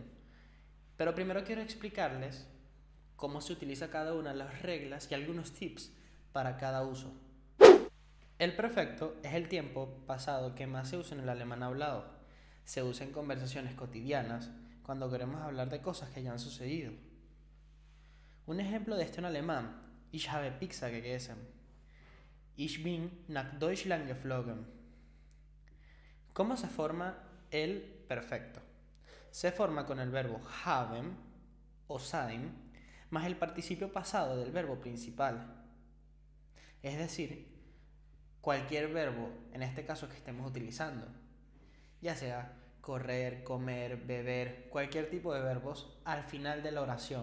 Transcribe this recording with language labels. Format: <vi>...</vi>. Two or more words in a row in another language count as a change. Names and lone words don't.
<es>Pero primero quiero explicarles cómo se utiliza cada una, las reglas y algunos tips para cada uso. El perfecto es el tiempo pasado que más se usa en el alemán hablado. Se usa en conversaciones cotidianas cuando queremos hablar de cosas que ya han sucedido. Un ejemplo de esto en alemán:</es> <de>Ich habe Pizza gegessen. Ich bin nach Deutschland geflogen.</de> <es>¿Cómo se forma el perfecto? Se forma con el verbo haben o sein más el participio pasado del verbo principal. Es decir, cualquier verbo, en este caso que estemos utilizando, ya sea correr, comer, beber, cualquier tipo de verbos al final de la oración.</es>